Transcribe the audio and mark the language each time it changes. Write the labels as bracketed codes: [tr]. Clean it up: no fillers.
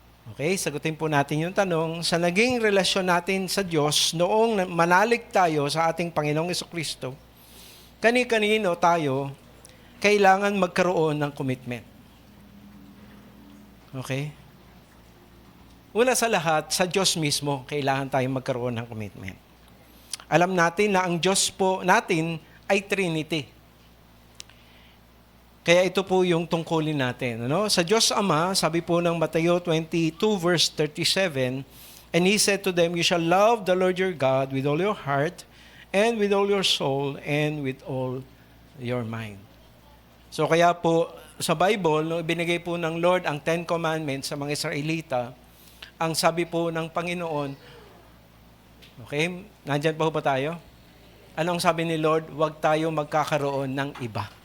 [tl] Okay, sagutin po natin yung tanong, sa naging relasyon natin sa Diyos, noong manalig tayo sa ating Panginoong Jesucristo, kani-kanino tayo kailangan magkaroon ng commitment. Okay? Una sa lahat, sa Diyos mismo, kailangan tayong magkaroon ng commitment. Alam natin na ang Diyos po natin ay Trinity. Kaya ito po yung tungkulin natin. Sa Diyos Ama, sabi po ng Mateo 22 verse 37, [en] and He said to them, you shall love the Lord your God with all your heart, and with all your soul, and with all your mind. [tl] So kaya po, sa Bible, binigay po ng Lord ang 10 Commandments sa mga Israelita, ang sabi po ng Panginoon, okay, nandyan pa ba tayo? Anong sabi ni Lord? Huwag tayo magkakaroon ng iba.